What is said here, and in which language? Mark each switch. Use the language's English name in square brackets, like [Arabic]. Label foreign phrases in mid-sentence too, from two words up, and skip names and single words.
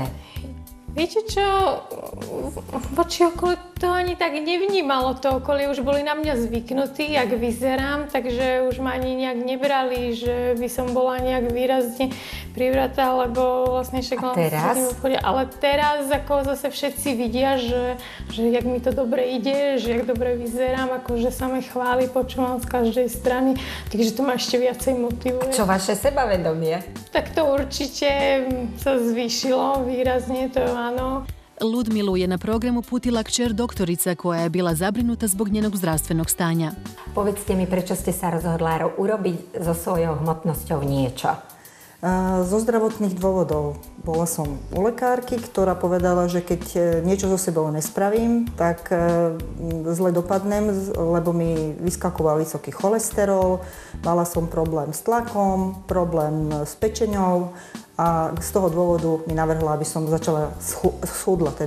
[Slovak] Viete čo, voči okolí to ani tak nevnímalo to okolie, už boli na mňa zvyknutí, jak vyzerám, takže už ma ani nejak nebrali, že by som bola nejak výrazne privratá, lebo vlastne však len ale teraz ako zase všetci vidia, že jak mi to dobre ide, že jak dobre vyzerám, akože sa ma chváli, počúvam z každej strany, takže to ma ešte viacej motivuje. A čo vaše sebavedomie? Tak to určite sa zvýšilo výrazne, to áno. [Croatian] Ludmilu je na programu putila kćer doktorica koja je bila zabrinuta zbog njenog zdravstvenog stanja. [Slovak] Povedzte mi, prečo ste sa rozhodla urobiť so svojou hmotnosťou niečo? Zo zdravotných dôvodov. Bola som u lekárky, ktorá povedala, že keď niečo so sebou nespravím, tak zle dopadnem, lebo mi vyskakoval vysoký cholesterol, mala som problém s tlakom, problém s pečeňou a z toho dôvodu mi navrhla, aby som začala schudla teda.